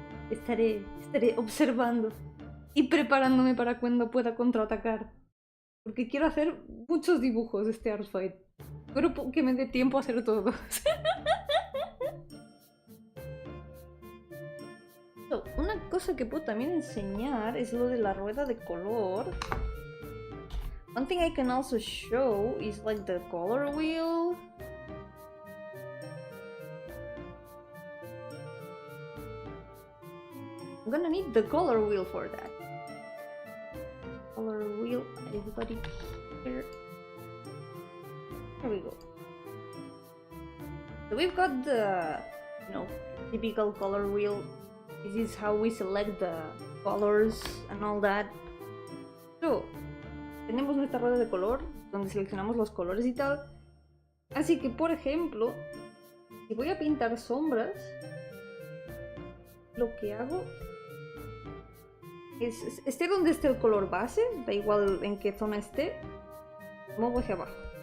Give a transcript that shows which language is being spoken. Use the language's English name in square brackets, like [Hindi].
[Spanish] Estaré observando y preparándome para cuando pueda contraatacar. Porque quiero hacer muchos dibujos de este Art Fight. Espero que me dé tiempo a hacer todos. Una cosa que puedo también enseñar es lo de la rueda de color. [English] One thing I can also show is like the color wheel. I'm gonna need the color wheel for that. Color wheel, everybody here. There we go. So we've got the, typical color wheel. This is how we select the colors and all that. [Spanish] So, tenemos nuestra rueda de color, donde seleccionamos los colores y tal. Así que, por ejemplo, si voy a pintar sombras, lo que hago es, esté donde esté el color base, da igual en qué zona esté, muevo hacia abajo.